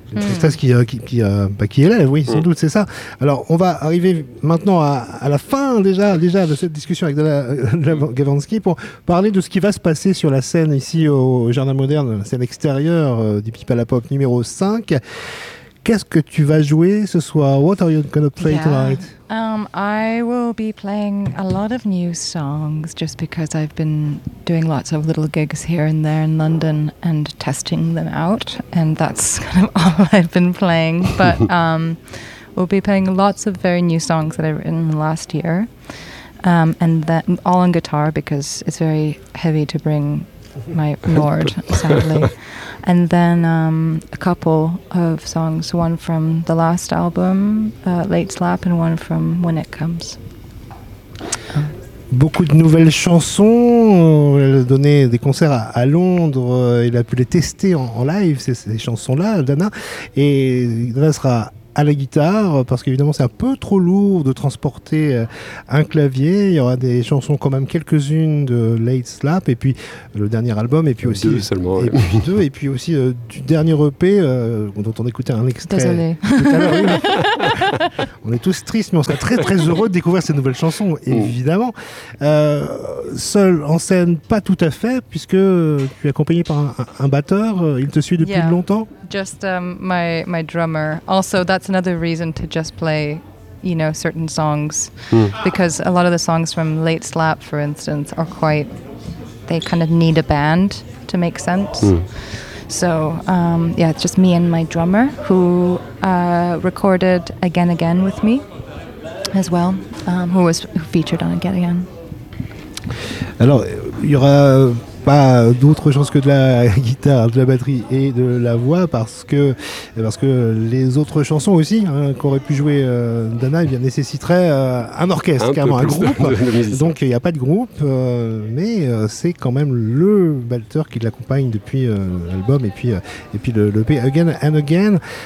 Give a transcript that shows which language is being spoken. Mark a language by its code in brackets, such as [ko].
[fr] Une tristesse qui élève, oui, sans doute, c'est ça. Alors, on va arriver maintenant à la fin déjà de cette discussion avec de la Gavansky pour parler de ce qui va se passer sur la scène ici au Jardin Moderne, la scène extérieure du Pipa la Pop numéro 5. Qu'est-ce que tu vas jouer ce soir? [en] What are you going to play tonight? I will be playing a lot of new songs just because I've been doing lots of little gigs here and there in London and testing them out. And that's kind of all I've been playing. But we'll be playing lots of very new songs that I've written last year. And then all on guitar because it's very heavy to bring my Nord, sadly. And then a couple of songs, one from the last album, Late Slap, and one from When It Comes. [fr] Beaucoup de nouvelles chansons. Elle a donné des concerts à Londres. Elle a pu les tester en live, ces chansons-là, Dana. Et Dana sera à la guitare, parce qu'évidemment c'est un peu trop lourd de transporter un clavier. Il y aura des chansons quand même, quelques-unes de Late Slap, et puis le dernier album, et puis aussi deux seulement, et puis deux, et puis aussi du dernier EP dont on écoutait un extrait. Désolé. On est tous tristes, mais on sera très très heureux de découvrir ces nouvelles chansons, évidemment. Seul en scène, pas tout à fait, puisque tu es accompagné par un batteur. Il te suit depuis longtemps. [en] Just my drummer. Also, that's another reason to just play, you know, certain songs, because a lot of the songs from Late Slap, for instance, are quite, they kind of need a band to make sense. So yeah, it's just me and my drummer, who recorded Again Again with me as well, who featured on Again Again. [fr] Alors, il y aura pas d'autre chose que de la guitare, de la batterie et de la voix, parce que les autres chansons aussi qu'aurait pu jouer Dana, eh bien, nécessiteraient un orchestre, un groupe. Donc il n'y a pas de groupe, mais c'est quand même le batteur qui l'accompagne depuis l'album et puis le EP Again and Again.